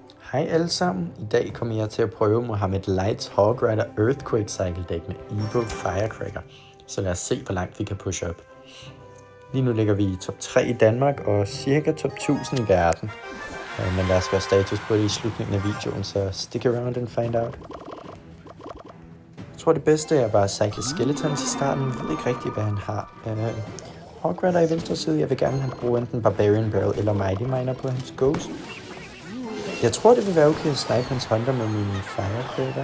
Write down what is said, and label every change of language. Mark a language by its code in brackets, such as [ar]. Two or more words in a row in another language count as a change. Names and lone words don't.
[da] Hej alle sammen. I dag kommer jeg til at prøve Mohamed Lights Hog Rider Earthquake Cycle Deck med Evo Firecracker. Så lad os se, hvor langt vi kan push op. Lige nu ligger vi i top 3 i Danmark og cirka top 1000 i verden. Men lad os gøre status på det i slutningen af videoen, så [en] stick around and find out. [da] Jeg tror det bedste er bare at cycle Skeletons i starten. Jeg ved ikke rigtigt, hvad han har. Hog Rider i venstre side. Jeg vil gerne bruge enten Barbarian Barrel eller Mighty Miner på hans Ghost. Jeg tror, det vil være okay at snipe hans Hunter med min Firecracker.